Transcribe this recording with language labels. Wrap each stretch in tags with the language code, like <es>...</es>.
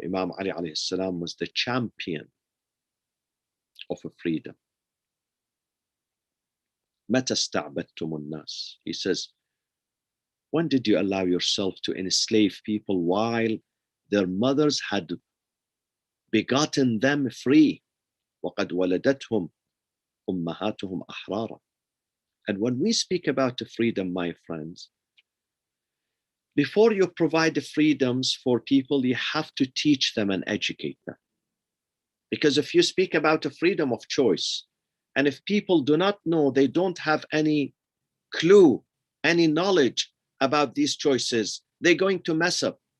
<en>Imam Ali alayhi salam was the champion of a freedom.</en> <ar>متى استعبدتم الناس?</ar> <en>He says, when did you allow yourself to enslave people while their mothers had begotten them free?</en> <ar>وقد ولدتهم أمهاتهم أحرارا.</ar> <en>And when we speak about the freedom, my friends, before you provide the freedoms for people, you have to teach them and educate them. Because if you speak about the freedom of choice, and if people do not know, they don't have any clue, any knowledge about these choices, they're going to mess up.</en>